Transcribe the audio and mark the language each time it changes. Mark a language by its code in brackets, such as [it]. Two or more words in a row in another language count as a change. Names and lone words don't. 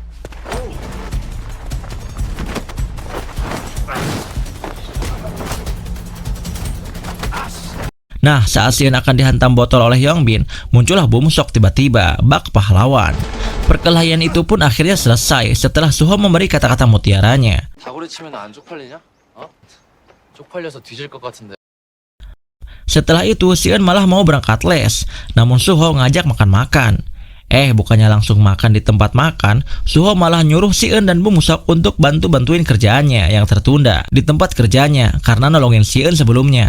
[id] Nah, saat Si Eun akan dihantam botol oleh Yongbin, muncullah Bum Sok tiba-tiba, bak pahlawan. Perkelahian itu pun akhirnya selesai setelah Suho memberi kata-kata mutiaranya. [ko] 다구리 치면 안 쪽팔리냐? 어? 쪽팔려서 뒤질 것 같은데. [id] Setelah itu, Si Eun malah mau berangkat les, namun Suho ngajak makan-makan. Bukannya langsung makan di tempat makan, Suho malah nyuruh Si Eun dan Bum Sok untuk bantu-bantuin kerjaannya yang tertunda di tempat kerjanya karena nolongin Si Eun sebelumnya.